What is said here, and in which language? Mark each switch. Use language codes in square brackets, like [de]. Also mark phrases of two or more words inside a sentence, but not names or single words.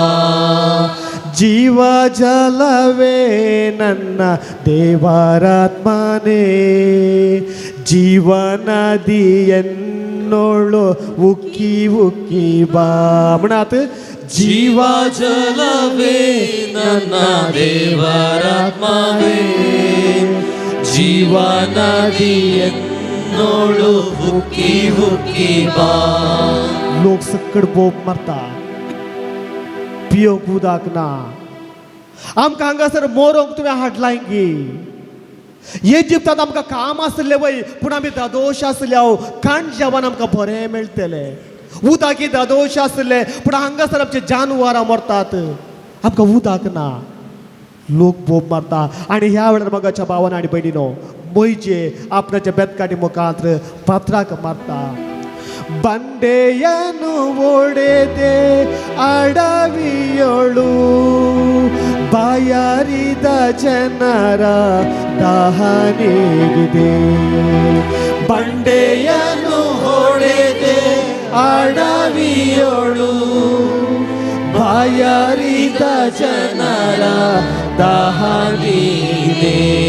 [kn] ಜೀವ ಜಲವೇ ನನ್ನ ದೇವರಾತ್ಮನೇ, ಜೀವನದಿ ಎನ್ನೋಳು ಉಕ್ಕಿ ಉಕ್ಕಿ ಬಾ. ಮುನಾತ್ ಜೀವ ಜಲವೇ ನನ್ನ ದೇವರಾತ್ಮವೇ, ಜೀವನದಿ ಎನ್ನೋಳು ಉಕ್ಕಿ ಉಕ್ಕಿ ಬಾ. [kok] लोक सकड बोब मारता, पियोक उदक ना. आमकां हांगासर मोरोंक तुवें हाडलां गी. इजिप्तांत आमकां काम आसलें वय, पूण आमी दादोश आसल्या खाण जेवण आमकां बरें मेळटलें. उदक दादोश आसलें, पूण हांगासर आमचे जानवरां मरतात, आमकां उदक ना, लोक बोब मारता. आनी ह्या वेळार मोगाच्या भावान आनी भयणीनो, म्हणजे आपणाच्या बेतकाटी मुखांत फातराक मारता. [kn] ಬಂಡೆಯನ್ನು ಒಡೆದೆ ಅಡವಿಯೊಳು, ಬಾಯಾರಿದ ಜನರ ದಹನೆಗಿದೆ. ಬಂಡೆಯನ್ನು ಹೊಡೆದೆ ಅಡವಿಯೊಳು, ಬಾಯಾರಿದ ಜನರ ದಹನೆಗಿದೆ.